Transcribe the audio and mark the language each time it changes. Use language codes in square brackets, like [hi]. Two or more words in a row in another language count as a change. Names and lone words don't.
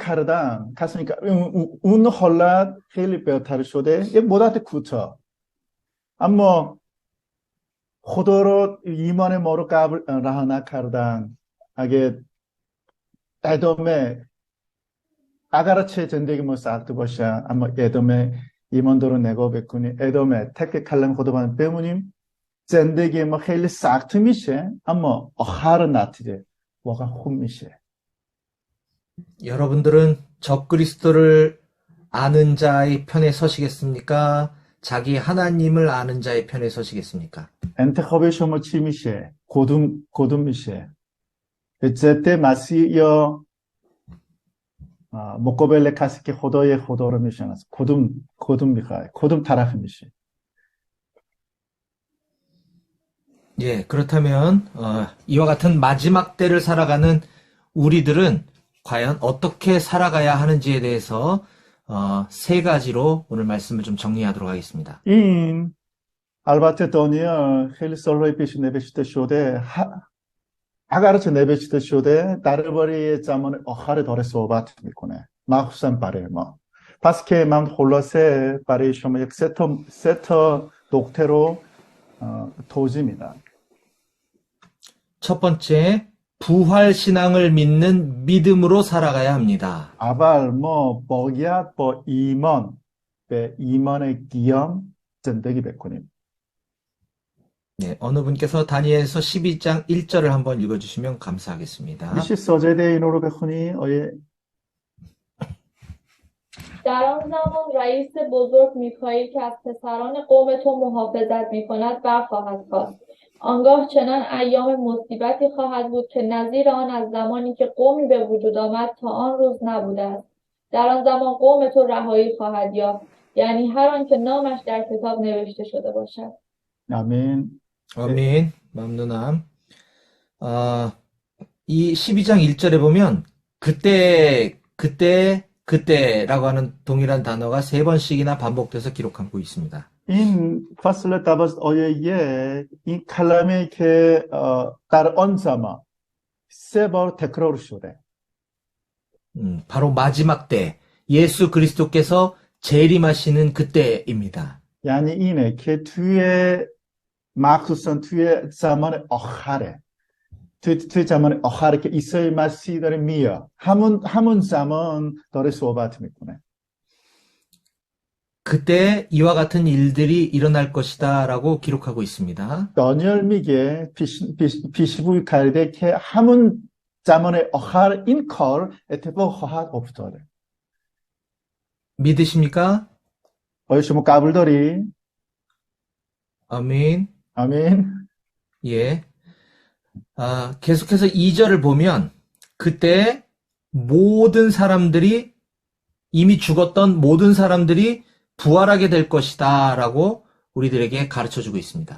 [fa] کردن کسی که اون حالت خیلی بهتر شده یه مدت کوتاه اما خدا رو ایمان ما رو قبول رها نکردن اگه ادامه اگرچه زندگی ما سخت باشه اما ادامه ایمان رو نگاه بکنیم ادامه تک کلم خداوند بمونیم زندگی ما خیلی سخت میشه اما آخر نتیجه واقعا خوب میشه. [ko] 여러분들은 적그리스도를 아는 자의 편에 서시겠습니까? 자기 하나님을 아는 자의 편에 서시겠습니까? [fa] انتخاب شما چی میشه؟ کدوم میشه؟ ضد مسیح یا مقابل کسی که خدا رو میشناسه کدوم میخوای؟ کدوم طرف میشه؟ [ko] 예, 그렇다면 이와 같은 마지막 때를 살아가는 우리들은 과연 어떻게 살아가야 하는지에 대해서 세 가지로 오늘 말씀을 좀 정리하도록 하겠습니다. [fa] این البته دانیال خیلی سالهای پیش نوشته شده اگرچه نوشته شده درباره زمان آخر داره صحبت میکنه مخصوصا برای ما. پس که من خلاصه برای شما یک سه تا نکته رو توضیح میدم. [ko] 첫 번째, 부활 신앙을 믿는 믿음으로 살아가야 합니다. [fa] اول ما باید با ایمان به ایمان قیام زندگی بکنیم. [ko] 네, 어느 분께서 다니엘서 12장 1절을 한번 읽어주시면 감사하겠습니다. [fa] میشه سجده اینو رو بخونی آیه در آن زمان رئیس بزرگ میکائیل که از پسران قوم تو محافظت میکند برخواهد خاست. آنگاه چنان ایام مصیبتی خواهد بود که نظیر آن از زمانی که قومی به وجود آمد تا آن روز نبوده است. در آن زمان قوم تو رهایی خواهد یافت، یعنی هر آن که نامش در کتاب نوشته شده باشد. [ko] 아멘. 아멘. 맘누남. 이 12장 1절에 보면 그때라고 하는 동일한 단어가 세 번씩이나 반복돼서 기록하고 있습니다. [fa] این فصل 12 آیه 1 این کلمه که در آن زمان سه بار تکرار شده. [ko] 바로 마지막 때 예수 그리스도께서 재림하시는 그때입니다. [fa] یعنی اینه که توی مخصوصا توی زمان آخره توی زمان آخره که عیسی مسیح داره میاد همون زمان داره صحبت میکنه. [ko] 그때 이와 같은 일들이 일어날 것이다라고 기록하고 있습니다. [fa] دانیال میگه پیشگویی کرده که همون زمان آخر این کار اتفاق خواهد افتاده. [ko] 믿으십니까? [fa] آیا شما قبول داری؟ [ko] 아멘. 아멘. 예. 계속해서 2절을 보면 그때 모든 사람들이 이미 죽었던 모든 사람들이 부활하게 될 것이다라고 우리들에게 가르쳐주고 있습니다.